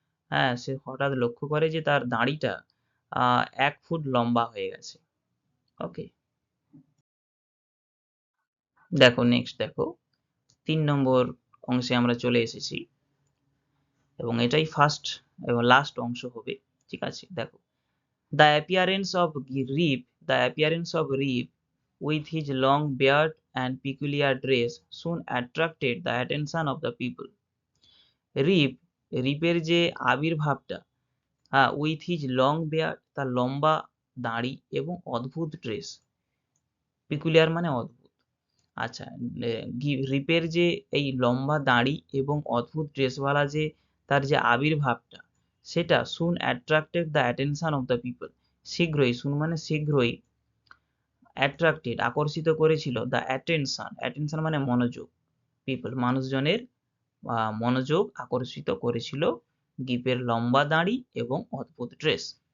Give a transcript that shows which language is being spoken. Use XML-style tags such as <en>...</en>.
<bn>হ্যাঁ, সে হঠাৎ লক্ষ্য করে যে তার দাড়িটা 1 ফুট লম্বা হয়ে গেছে। ওকে, দেখো নেক্সট দেখো 3 নম্বর অংশে আমরা চলে এসেছি এবং এটাই ফার্স্ট এবং লাস্ট অংশ হবে।</bn> <en>ঠিক আছে, দেখো the appearance of Rip, the appearance of Rip with his long beard and peculiar dress soon attracted the attention of the people.</en> <bn>রিপের যে আবির্ভাবটা,</bn> <en>with his long beard</en> <bn>তার লম্বা দাড়ি এবং অদ্ভুত ড্রেস, পিকুলিয়ার মানে অদ্ভুত। আচ্ছা, রিপের যে এই লম্বা দাড়ি এবং অদ্ভুত ড্রেসওয়ালা যে তার যে আবির্ভাবটা সেটা</bn> <en>soon attracted the attention of the people,</en> <bn>শীঘ্রই, সুন মানে শীঘ্রই, অ্যাট্রাক্টেড আকর্ষিত করেছিল দ্য অ্যাটেনশন, অ্যাটেনশন মানে মনোযোগ, পিপল মানুষজনের মনোযোগ আকর্ষিত করেছিল গিপের লম্বা দাড়ি এবং অদ্ভুত ড্রেস।</bn>